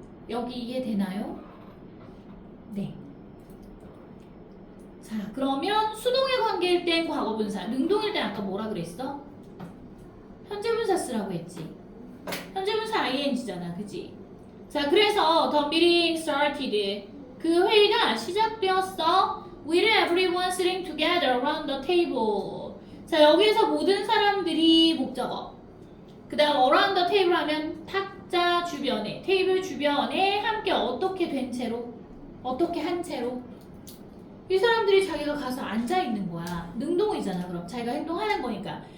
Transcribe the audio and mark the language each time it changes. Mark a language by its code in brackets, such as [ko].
[ko] 여기 이해되나요? 네. 자, 그러면 수동의 관계일 땐 과거분사, 능동일 땐 아까 뭐라 그랬어? 현재분사 쓰라고 했지. 현재분사 ing잖아, 그지? 자, 그래서 [en] the meeting started. [ko] 그 회의가 시작되었어. [en] With everyone sitting together around the table. [ko] 자, 여기에서 모든 사람들이 목적어. 그 다음 [en] around the table [ko] 하면 탁자 주변에, 테이블 주변에 함께 어떻게 된 채로? 어떻게 한 채로? 이 사람들이 자기가 가서 앉아있는 거야. 능동이잖아. 그럼 자기가 행동하는 거니까.